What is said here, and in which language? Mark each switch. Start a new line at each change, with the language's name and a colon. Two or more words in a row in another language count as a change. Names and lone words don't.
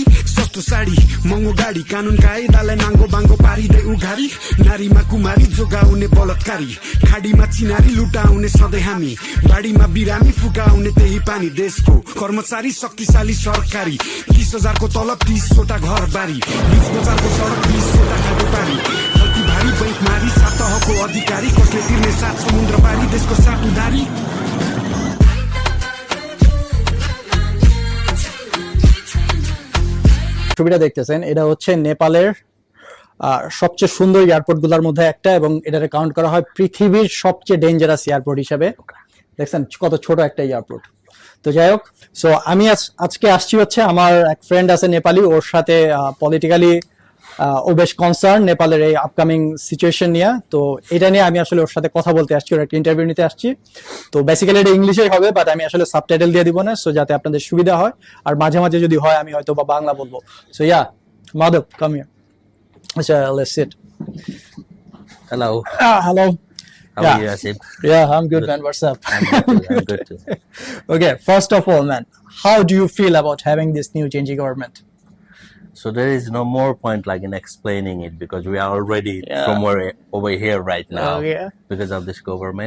Nepali: सस्तो साडी महँगो गाडी कानुन कायदालाई नाङ्गो बाङ्गो पारिदै उघारी नारीमा कुमारी जोगाउने बलात्कारी खाडीमा चिनारी लुटाउने सधैँ हामी बाडीमा बिरामी फुकाउने त्यही पानी देशको कर्मचारी शक्तिशाली सरकारी 30,000 को तलब 30 वटा घर बारी 20 बजारको सडक 20 वटा खाडो पारी गल्ती भारी बैंक मारी सात तहको अधिकारी कसले तिर्ने सात समुद्र पारी देशको सात उधारी
Bangla: ছবিটা দেখতেছেন এটা হচ্ছে নেপালের সবচেয়ে সুন্দর এয়ারপোর্ট গুলোর মধ্যে একটা এবং এটাকে কাউন্ট করা হয় পৃথিবীর সবচেয়ে
English: dangerous airport
Bangla: হিসেবে দেখছেন কত ছোট একটা এয়ারপোর্ট তো যাই হোক সো আমি আজকে আসছি হচ্ছে আমার এক ফ্রেন্ড আছে নেপালি ওর সাথে পলিটিক্যালি ও বেশ কনসার্ন নেপালের এই
English: upcoming situation
Bangla: নিয়ে তো এটা নিয়ে আমি আসলে ওর সাথে কথা বলতে আসছি ওর একটা ইন্টারভিউ নিতে আসছি তো বেসিক্যালি এটা ইংলিশেই হবে বাট আমি আসলে সাবটাইটেল দিয়ে দিব না সো যাতে আপনাদের সুবিধা হয় আর মাঝে মাঝে যদি হয় আমি হয়তো বা বাংলা বলবো
English: so ya Madhav come here
Bangla: আচ্ছা
English: let's sit Hello. Hello. How are you, Asif? Yeah, I'm good, man. What's up? I'm good too. Okay, first of all, man, how do you feel about having this new Genji government? So there is no more point like in explaining it because we are already somewhere over here right now because of this government.